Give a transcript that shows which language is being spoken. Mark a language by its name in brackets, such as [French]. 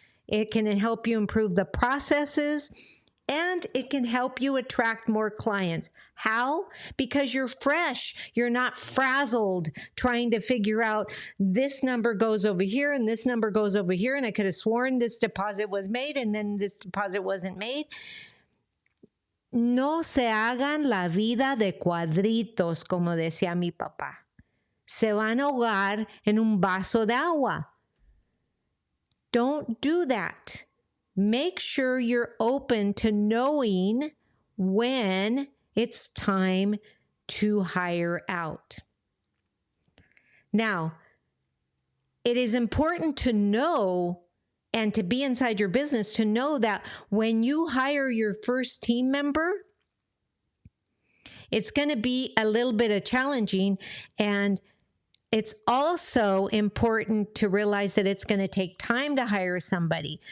[English] It can help you improve the processes, and it can help you attract more clients. How? Because you're fresh. You're not frazzled trying to figure out this number goes over here and this number goes over here, and I could have sworn this deposit was made and then this deposit wasn't made. [Spanish] No se hagan la vida de cuadritos, como decía mi papá. Se van a ahogar en un vaso de agua. [English] Don't do that. Make sure you're open to knowing when it's time to hire out. Now, it is important to know and to be inside your business to know that when you hire your first team member, it's going to be a little bit of challenging, and it's also important to realize that it's going to take time to hire somebody.